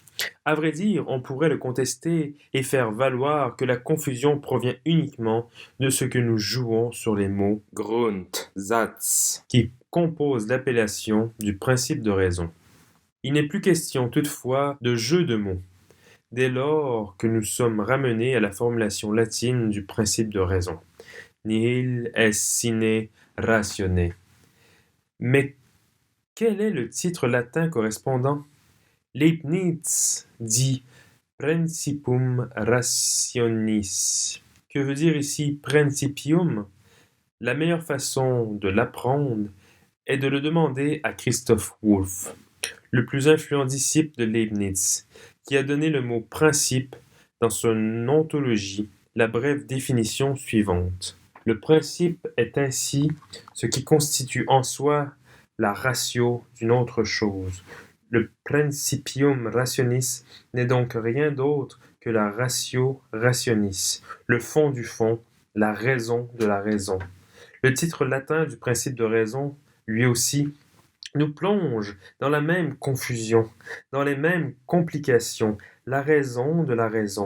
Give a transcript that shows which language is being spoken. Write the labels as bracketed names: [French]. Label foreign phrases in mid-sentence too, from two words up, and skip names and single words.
[French] À vrai dire, on pourrait le contester et faire valoir que la confusion provient uniquement de ce que nous jouons sur les mots Grundsatz qui composent l'appellation du principe de raison. Il n'est plus question toutefois de jeu de mots, dès lors que nous sommes ramenés à la formulation latine du principe de raison. [Latin] Nihil est sine ratione. [French] Mais quel est le titre latin correspondant? Leibniz dit [Latin] Principium rationis. [French] Que veut dire ici principium? La meilleure façon de l'apprendre est de le demander à Christoph Wolff, le plus influent disciple de Leibniz, qui a donné le mot principe dans son ontologie la brève définition suivante. Le principe est ainsi ce qui constitue en soi la ratio d'une autre chose. Le [Latin] principium rationis [French] n'est donc rien d'autre que la [Latin] ratio rationis, [French] le fond du fond, la raison de la raison. Le titre latin du principe de raison, lui aussi, nous plonge dans la même confusion, dans les mêmes complications, la raison de la raison.